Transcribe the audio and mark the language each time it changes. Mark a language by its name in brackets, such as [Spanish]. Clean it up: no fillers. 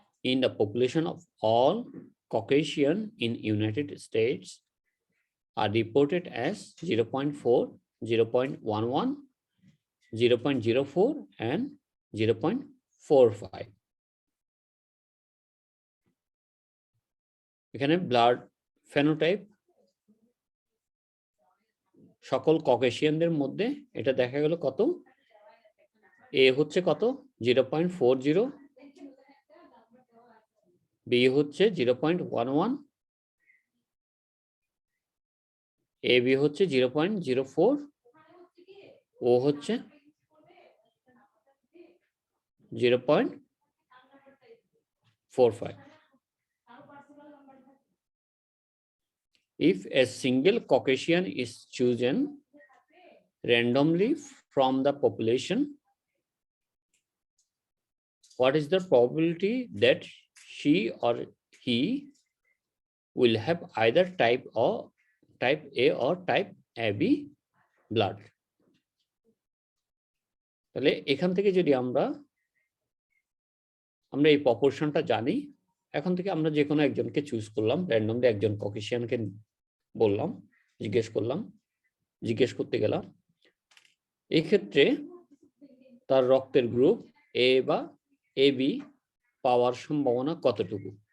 [English] in the population of all Caucasian in United States are reported as 0.4, 0.11, 0.04 and 0.45. [Bangla] এখানে blood phenotype সকল ককেশিয়ানদের মধ্যে এটা দেখা গেল কত, এ হচ্ছে কত 0.40, বি হচ্ছে 0.11, এ বি হচ্ছে 0.04, ও হচ্ছে 0.45. [English] If a single Caucasian is chosen randomly from the population, what is the probability that she or he will have either type A or type AB blood? [Bangla] তাহলে এখান থেকে যদি আমরা এই প্রপোর্শনটা জানি, এখন থেকে আমরা যে কোনো একজনকে চুজ করলাম, র্যান্ডমলি একজন ককেশিয়ানকে বললাম, জিজ্ঞেস করতে গেলাম, এই ক্ষেত্রে তার রক্তের গ্রুপ এ বা এবি পাওয়ার সম্ভাবনা কতটুকু।